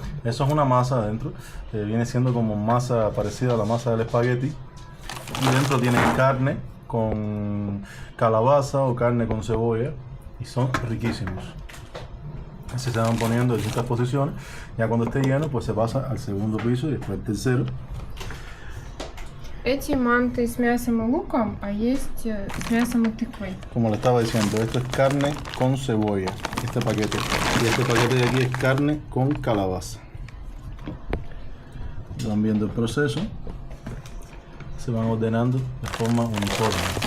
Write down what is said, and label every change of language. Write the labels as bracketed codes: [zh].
[es] Eso es una masa adentro, viene siendo como masa parecida a la masa del espagueti, y dentro tiene carne con calabaza o carne con cebolla y son riquísimos. Así se van poniendo en distintas posiciones. Ya cuando esté lleno pues se pasa al segundo piso y después al tercero. [ru] Эти манты с мясом и луком, а есть с мясом и тыквой. [es] Como le estaba diciendo, esto es carne con cebolla, este paquete. Y este paquete de aquí es carne con calabaza. Van viendo el proceso. Se van ordenando de forma uniforme.